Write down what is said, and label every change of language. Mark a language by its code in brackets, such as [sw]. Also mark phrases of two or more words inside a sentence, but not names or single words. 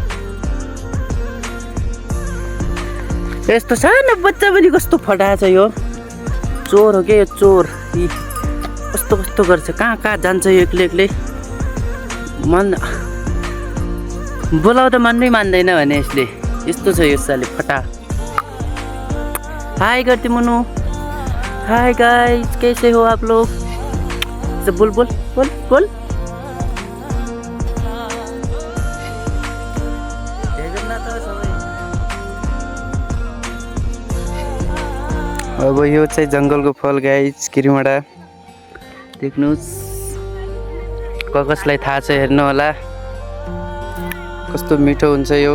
[ne] यस्तो सानो बच्चा पनि कस्तो फटा छ यो। चोर हो क्या यो, चोर। कस्तो कस्तो गर्छ, कहाँ कहाँ जान्छ यो एक्लै एक्लै। बोलाउँदा मनै मान्दैन भने यसले। यस्तो छ यो साले फटा। [hi] हाय गर्ती मुनु, [en] hi guys, [hi] कैसे हो आप लोग? [ne] सब बोल बोल बोल बोल। अब यो चाहिँ जङ्गलको फल गाइस, किरिमाडा। देख्नुहोस्, कसलाई थाहा छ हेर्नु होला, कस्तो मिठो हुन्छ यो।